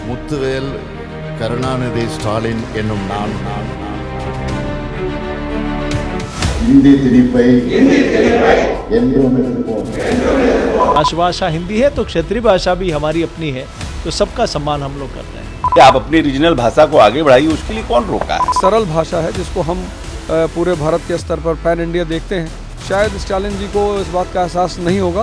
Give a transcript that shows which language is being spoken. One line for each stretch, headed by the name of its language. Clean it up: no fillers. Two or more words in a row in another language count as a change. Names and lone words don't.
Tamil: முத்துவேல் கருணாநிதி ஸ்டாலின் என்னும் நான் हिंदी திணிப்பை என்றும் எதிர்ப்போம்.
Hindi: राष्ट्रभाषा हिंदी है तो क्षेत्रीय भाषा भी हमारी अपनी है, तो सबका सम्मान हम लोग करते हैं। आप अपनी रीजनल भाषा को आगे बढ़ाइए, उसके लिए कौन रोका है? सरल भाषा है जिसको हम पूरे भारत के स्तर पर
English: pan India
Hindi: देखते हैं। शायद स्टालिन जी को इस बात का एहसास नहीं होगा।